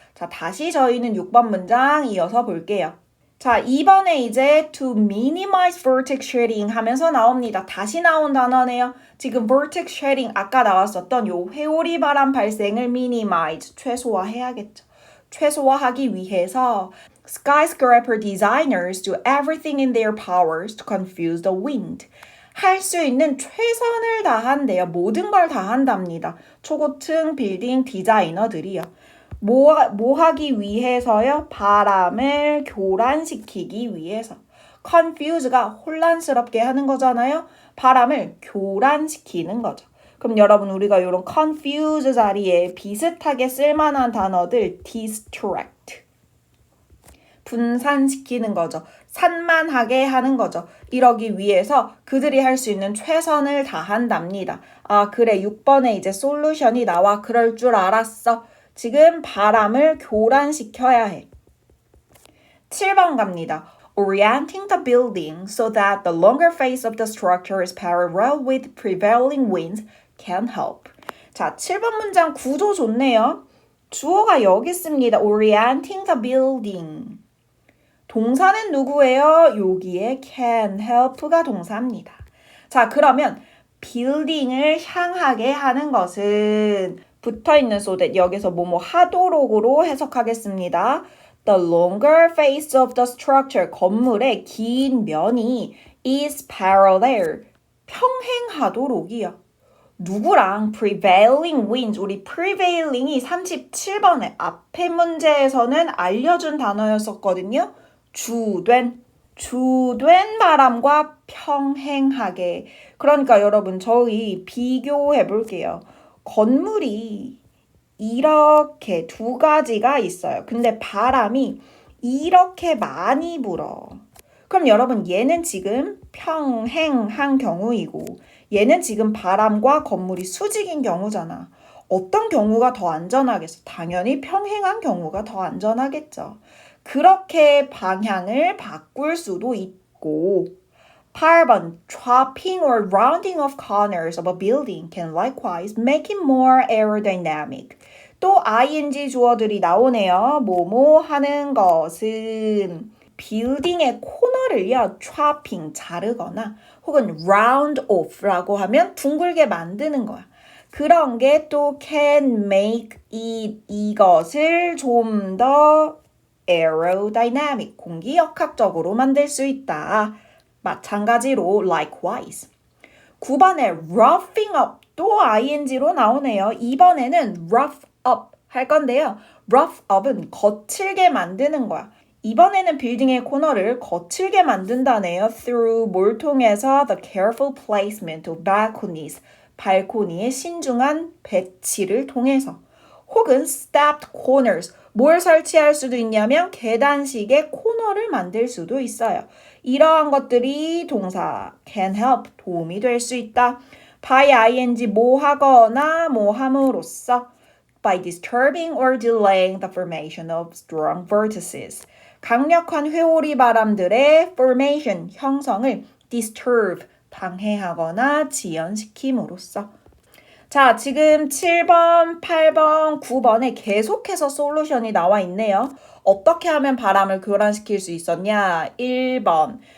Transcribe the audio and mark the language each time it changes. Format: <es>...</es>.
<ko>자, 다시 저희는 6번 문장 이어서 볼게요. 자, 2번에 이제</ko> <en>to minimize vortex shedding</en> <ko>하면서 나옵니다. 다시 나온 단어네요. 지금 vortex shedding 아까 나왔었던 요 회오리 바람 발생을 minimize, 최소화해야겠죠. 최소화하기 위해서</ko> <en>skyscraper designers do everything in their powers to confuse the wind.</en> <ko>할 수 있는 최선을 다한대요. 모든 걸 다 한답니다. 초고층 빌딩 디자이너들이요. 뭐 하기 위해서요? 바람을 교란시키기 위해서. confuse가 혼란스럽게 하는 거잖아요. 바람을 교란시키는 거죠. 그럼 여러분 우리가 이런 confuse 자리에 비슷하게 쓸만한 단어들 distract. 분산시키는 거죠. 산만하게 하는 거죠. 이러기 위해서 그들이 할 수 있는 최선을 다한답니다. 아, 그래. 6번에 이제 솔루션이 나와. 그럴 줄 알았어. 지금 바람을 교란시켜야 해. 7번 갑니다.</ko> <en>Orienting the building so that the longer face of the structure is parallel with prevailing winds can help.</en> <ko>자, 7번 문장 구조 좋네요. 주어가 여기 있습니다.</ko> <en>Orienting the building.</en> <ko>동사는 누구예요? 여기에 can help가 동사입니다. 자, 그러면 building을 향하게 하는 것은 붙어있는 so that 여기서 뭐뭐 하도록으로 해석하겠습니다.</ko> <en>The longer face of the structure,</en> <ko>건물의 긴 면이</ko> <en>is parallel,</en> <ko>평행하도록이요. 누구랑 prevailing winds, 우리 prevailing이 37번에 앞에 문제에서는 알려준 단어였었거든요. 주된 바람과 평행하게. 그러니까 여러분 저희 비교해 볼게요. 건물이 이렇게 두 가지가 있어요. 근데 바람이 이렇게 많이 불어. 그럼 여러분 얘는 지금 평행한 경우이고 얘는 지금 바람과 건물이 수직인 경우잖아. 어떤 경우가 더 안전하겠어? 당연히 평행한 경우가 더 안전하겠죠. 그렇게 방향을 바꿀 수도 있고 8번</ko> <en>chopping or rounding of corners of a building can likewise make it more aerodynamic.</en> <ko>또 ing 주어들이 나오네요. 뭐뭐 하는 것은 빌딩의 코너를요, chopping, 자르거나 혹은 round off라고 하면 둥글게 만드는 거야. 그런 게 또 can make it, 이것을 좀 더 aerodynamic, 공기역학적으로 만들 수 있다. 마찬가지로 likewise. 9번에 roughing up 또 ing로 나오네요. 이번에는 rough up 할 건데요. rough up은 거칠게 만드는 거야. 이번에는 빌딩의 코너를 거칠게 만든다네요. through 뭘 통해서</ko> <en>the careful placement of balconies,</en> <ko>발코니의 신중한 배치를 통해서 혹은 stepped corners, 뭘 설치할 수도 있냐면 계단식의 코너를 만들 수도 있어요. 이러한 것들이 동사 can help, 도움이 될 수 있다.</ko> <en>by ing</en> <ko>뭐 하거나 뭐 함으로써</ko> <en>by disturbing or delaying the formation of strong vortices.</en> <ko>강력한 회오리 바람들의 formation, 형성을 disturb, 방해하거나 지연시킴으로써. 자, 지금 7번, 8번, 9번에 계속해서 솔루션이 나와 있네요. 어떻게 하면 바람을 교란시킬 수 있었냐? 1번.</ko>